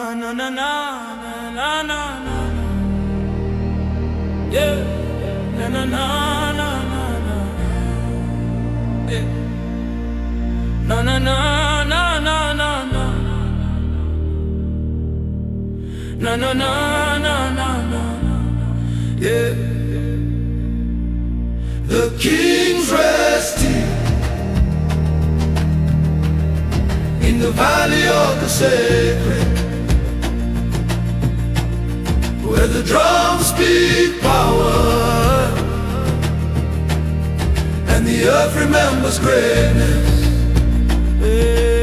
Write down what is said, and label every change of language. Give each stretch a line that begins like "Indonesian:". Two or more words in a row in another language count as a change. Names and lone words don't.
English: na na na na na, yeah, na na na na na na, yeah, na na na na na na na, na na na na na na, yeah. The king's resting in the valley of the sacred, where the drums speak power and the earth remembers greatness.